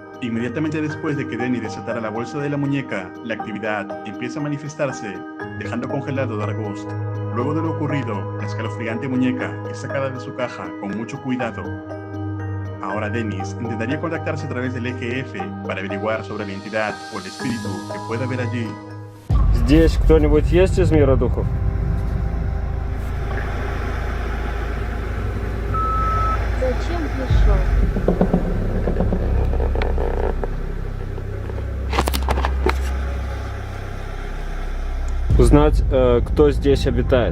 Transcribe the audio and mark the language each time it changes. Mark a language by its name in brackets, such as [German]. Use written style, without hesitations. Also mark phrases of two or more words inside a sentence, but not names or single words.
[Spanish] Inmediatamente después de que Dennis desatara la bolsa de la muñeca, la actividad empieza a manifestarse, dejando congelado a Dargost. Luego de lo ocurrido, la escalofriante muñeca es sacada de su caja con mucho cuidado. Ahora Dennis intentaría contactarse a través del EGF para averiguar sobre la entidad o el espíritu que pueda haber allí. [Russian] Здесь кто-нибудь есть из мира духов? Зачем пришел? Узнать, кто здесь обитает.